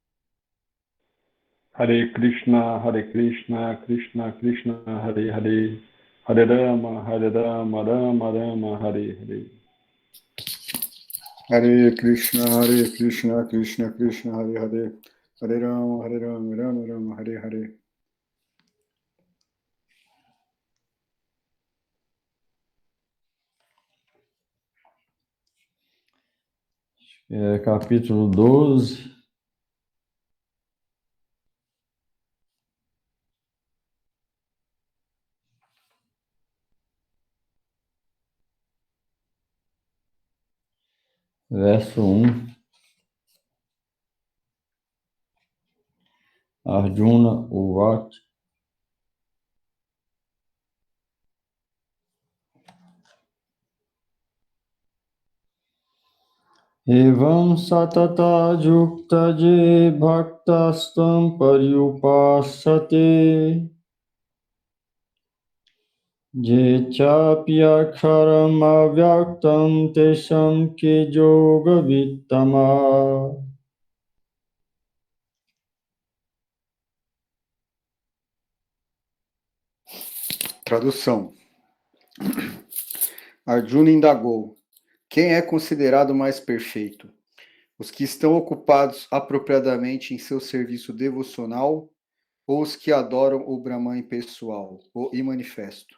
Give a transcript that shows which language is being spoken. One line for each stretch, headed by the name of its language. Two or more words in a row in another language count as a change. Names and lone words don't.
Sanskrit: Hare Krishna, Krishna Krishna, Hare Hare, Hare Rama, Rama Rama, Hare Hare. Hare Krishna, Krishna Krishna, Hare Hare, Hare Rama, Rama Rama, Hare Hare.
Portuguese: Capítulo 12. Verso 1.
Sanskrit: Arjuna Uvacha. Evam satata jukta je bhaktastam paryupasate je chapyaksharam avyaktam tesham ke yoga vittama.
Portuguese: Tradução. Arjuna indagou: quem é considerado mais perfeito? Os que estão ocupados apropriadamente em seu serviço devocional ou os que adoram o Brahman impessoal, o imanifesto?